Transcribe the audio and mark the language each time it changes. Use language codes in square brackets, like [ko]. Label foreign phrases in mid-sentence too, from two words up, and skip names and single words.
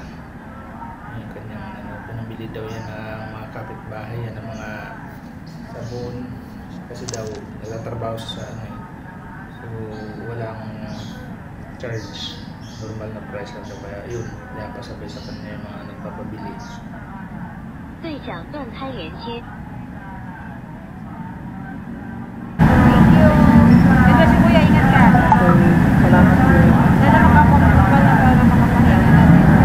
[tl] Yung kanyang pinamili daw yan ng mga kapitbahay yan, ng mga sabon kasi daw nagtatrabaho sa so walang charge, normal na price lang daw, kaya yun, kaya pasabay sa kanya yung mga nagpapabili. [zh] 对讲断开连接。 [tl] Ito si Kuya, ingat ka. Salamat po. Sana makakomprove ka na para makapahinga natin.